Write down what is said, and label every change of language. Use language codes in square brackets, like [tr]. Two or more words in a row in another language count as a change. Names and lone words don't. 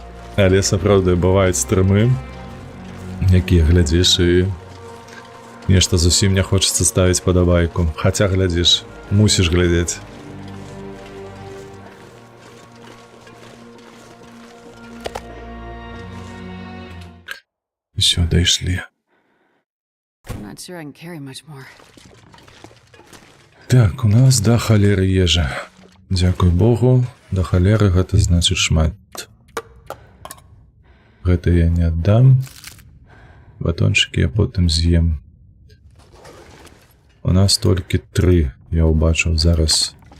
[be] Але сапраўды бываюць стрымы, якія глядзіш і нешта зусім не хочацца ставіць падабайку. Хаця глядзіш, мусіш глядзець. Усё, дайшлі. [en] I'm not sure I can carry much more. [be] Так, у нас да халеры ежа. Дзякуй Богу, да халеры гэта значыць шмат. Гэта я не аддам. Батончыкі я потым з'ем. У нас толькі 3, я ўбачыў зараз.